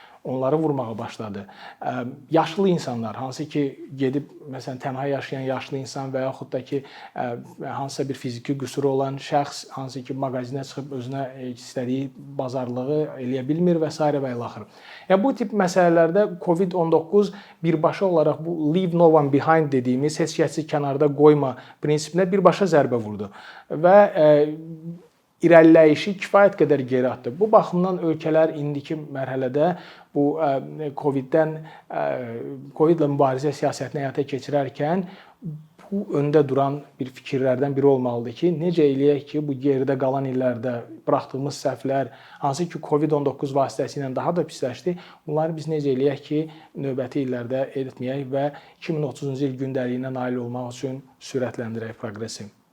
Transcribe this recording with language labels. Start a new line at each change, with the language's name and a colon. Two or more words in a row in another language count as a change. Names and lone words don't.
Azerbaijani: onları vurmağa başladı. Yaşlı insanlar, hansı ki gedib məsələn tənha yaşayan yaşlı insan və yaxud da ki hansısa bir fiziki qüsuru olan şəxs hansı ki mağazinə çıxıb özünə istədiyi bazarlığı eləyə bilmir və s. və ilaxır. Yəni bu tip məsələlərdə COVID-19 birbaşa olaraq bu
English: leave no one behind
Azerbaijani: dediyimiz heç kəsi kənarda qoyma prinsipinə birbaşa zərbə vurdu və irəliləyişi kifayət qədər geri atdı. Bu baxımdan ölkələr indiki mərhələdə bu COVID-la mübarizə siyasətini həyata keçirərkən bu öndə duran bir fikirlərdən biri olmalıdır ki, necə eləyək ki, bu geridə qalan illərdə buraxdığımız səhvlər, hansı ki COVID-19 vasitəsilə daha da pisləşdi, bunları biz necə eləyək ki, növbəti illərdə etməyək və 2030-cu il gündəliyinə nail olmaq üçün sürətləndirək proqresi.